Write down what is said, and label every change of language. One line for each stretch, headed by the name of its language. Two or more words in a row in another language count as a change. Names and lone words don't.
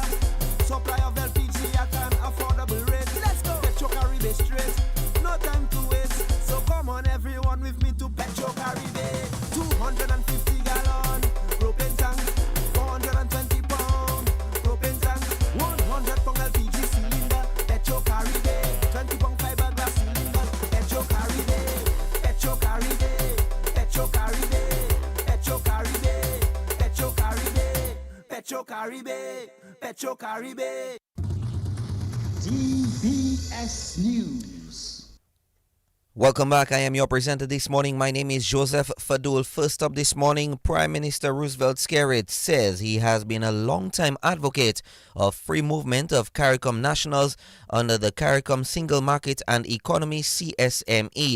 English: Supply of LPG at an affordable rate. Let's go. Petro Caribe straight. No time to waste. So come on everyone with me to Petro Caribe. 250 gallon propane tank. 420 pound propane tank. 100 pound LPG cylinder. Petro Caribe. 20 pound fiberglass cylinder. Petro Caribe. Petro Caribe. Petro Caribe. Petro Caribe. Petro Caribe. Petro Caribe. Petro Caribe. DBS News. Welcome back. I am your presenter this morning. My name is Joseph Fadul. First up this morning, Prime Minister Roosevelt Skerrit says he has been a long-time advocate of free movement of CARICOM nationals under the CARICOM Single Market and Economy CSME.